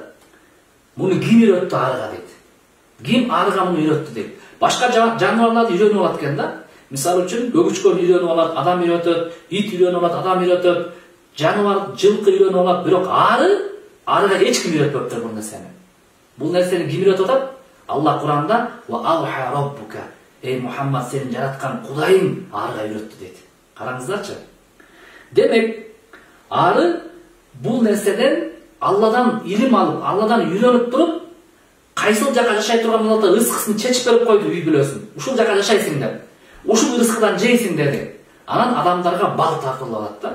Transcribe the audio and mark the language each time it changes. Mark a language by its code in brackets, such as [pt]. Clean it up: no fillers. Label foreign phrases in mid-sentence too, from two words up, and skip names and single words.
[ky] Муну ким үйрөттү арыга дейт. Ким арыга муну үйрөттү дейт. Башка жаныбарларды үйрөнүп алат экен да. Мисалы үчүн бөгүчкөн үйрөнүп алат, адам үйрөтөт, ит үйрөнүп алат, адам үйрөтөт, жаныбар, жылкы үйрөнүп алат, бирок арыга эч ким үйрөтпөптүр бул нерсени. Бул нерсени ким үйрөтүп атат? Алла Куранда [ar] وأوحى ربك. [ky] Эй Мухаммад, сени жараткан Кудайың арыга үйрөттү дейт. Караңыздарчы. Демек, ары бул нерседен Алладан илим алып, Алладан үйрөнүп туруп, кайсыл жака жашай турган болот, рызкысын чечип берип койду үй бүлөсүн. Ушул жака жашайсың деп. Ушул рызкыдан жейсиң деди. Анан адамдарга бал тартылып алат да.